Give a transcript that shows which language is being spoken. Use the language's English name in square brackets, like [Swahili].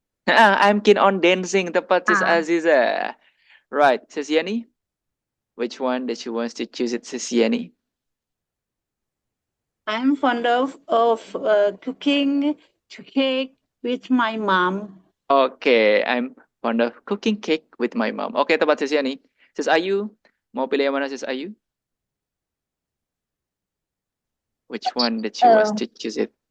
[English] I'm keen on dancing. [Indonesian] Tepat [English] Sis Aziza. Right, Sis Yani? Which one that you want to choose it, Sis Yani? I'm fond of cooking cake with my mom. Okay, I'm fond of cooking cake with my mom. [Indonesian] Okay, tepat Sis Yani. Sis Ayu, mau pilih yang mana Sis Ayu? [English] Which one that you want to choose it?